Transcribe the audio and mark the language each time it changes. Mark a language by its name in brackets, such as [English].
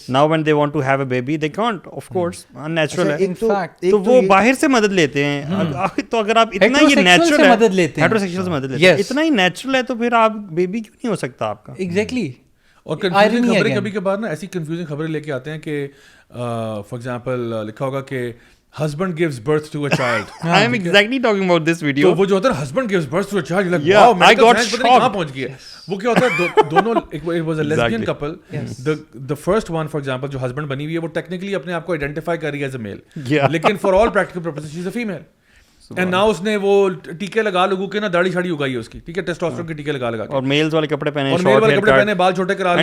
[English] now when they want to have a baby they can't, of course unnatural ہے, [Urdu] تو وہ باہر سے مدد لیتے ہیں. تو اگر آپ اتنا ہی نیچرل ہے, ہیٹروسیکشوئل سے مدد لیتے ہیں, اتنا ہی نیچرل ہے, تو پھر آپ بیبی کیوں نہیں ہو سکتا آپ کا. [English] Exactly. [Urdu] اور کنفیوزنگ خبریں کبھی کبھار نا ایسی کنفیوزنگ خبریں لے کے آتے ہیں کہ فار ایگزامپل لکھا ہوگا کہ [English] husband gives birth to a child. I am exactly talking about this video. [Urdu] تو وہ جو ہوتا ہے [English] husband gives birth to a child, like wow, I got shocked. [Urdu] کہاں پہنچ گیا. وہ کیا ہوتا ہے, دونوں, [English] it was a lesbian couple, the first one for example جو husband [Urdu] بنی ہوئی ہے وہ [English] technically [Urdu] اپنے آپ کو [English] identify [Urdu] کر رہی ہے [English] as a male, لیکن for all practical purposes she is a female. [Urdu] And now اس نے وہ ٹیکے لگا لگو کے نا داڑھی شاڑھی اگائی ہے اس کی, ٹھیک ہے, ٹیسٹوسٹرون کے ٹیکے لگا کے, اور میلز والے کپڑے پہنے, اور میل والے کپڑے پہنے, بال چھوٹے کرا لیے,